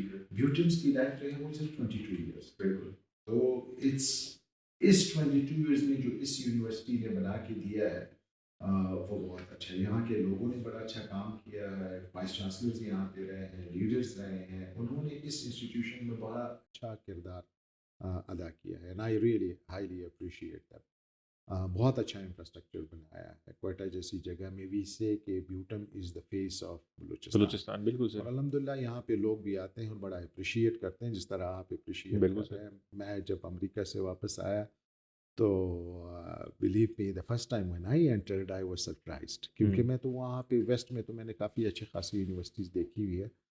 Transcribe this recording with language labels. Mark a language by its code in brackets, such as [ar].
[ur] بیوٹمس کی لائف جو ہے وہ صرف 22 ایئرس. تو اس 22 ایئرس میں جو اس یونیورسٹی نے بنا کے دیا ہے وہ بہت اچھا ہے. یہاں کے لوگوں نے بڑا اچھا کام کیا ہے, وائس چانسلرز یہاں پہ رہے ہیں, لیڈرز رہے ہیں, انہوں نے اس انسٹیٹیوشن میں بڑا اچھا کردار ادا کیا ہے. [en] And I really highly appreciate that. [ur] بہت اچھا انفراسٹرکچر بنایا ہے کوئٹہ جیسی جگہ میں. [en] we say کہ بیوٹم is the face of [ur] بلوچستان. بالکل سر. اور الحمدللہ یہاں پہ لوگ بھی آتے ہیں اور بڑا اپریشیٹ کرتے ہیں جس طرح آپ اپریشیٹ کر رہے ہیں. میں جب امریکہ سے واپس آیا تو [en] believe me the first time when I entered I was surprised, [ur] کیونکہ میں تو وہاں پہ ویسٹ میں تو میں نے کافی اچھی خاصی یونیورسٹیز دیکھی ہوئی ہے.